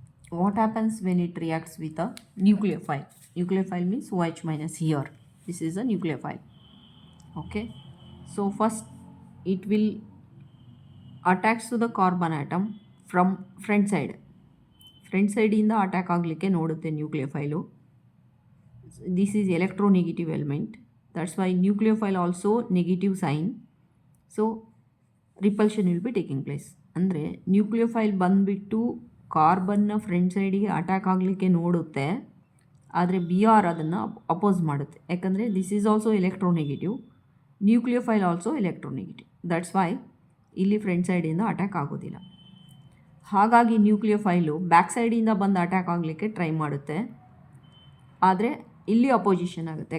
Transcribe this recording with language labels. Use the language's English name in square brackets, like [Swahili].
[English] What happens when it reacts with a nucleophile? Nucleophile means OH minus here. This is a nucleophile. Okay. So first it will attach to the carbon atom from front side. [Kannada] Front side ಇಂದ attack ಆಗಲಿಕ್ಕೆ ನೋಡುತ್ತೆ ನ್ಯೂಕ್ಲಿಯೋಫೈಲು. [English] This is electronegative element. That's why nucleophile also negative sign. So repulsion will be taking place. [Kannada] ಅಂದರೆ nucleophile ಬಂದುಬಿಟ್ಟು ಕಾರ್ಬನ್ನ front ಸೈಡಿಗೆ attack ಆಗಲಿಕ್ಕೆ ನೋಡುತ್ತೆ, ಆದರೆ Br ಅದನ್ನು oppose ಮಾಡುತ್ತೆ. [English] ಯಾಕಂದರೆ this is also electronegative, nucleophile also electronegative. [Kannada] That's why ಇಲ್ಲಿ ಫ್ರಂಟ್ ಸೈಡಿಂದ ಅಟ್ಯಾಕ್ ಆಗೋದಿಲ್ಲ. ಹಾಗಾಗಿ ನ್ಯೂಕ್ಲಿಯೋಫೈಲು ಬ್ಯಾಕ್ ಸೈಡಿಂದ ಬಂದು ಅಟ್ಯಾಕ್ ಆಗಲಿಕ್ಕೆ ಟ್ರೈ ಮಾಡುತ್ತೆ, ಆದರೆ ಇಲ್ಲಿ ಅಪೋಸಿಷನ್ ಆಗುತ್ತೆ.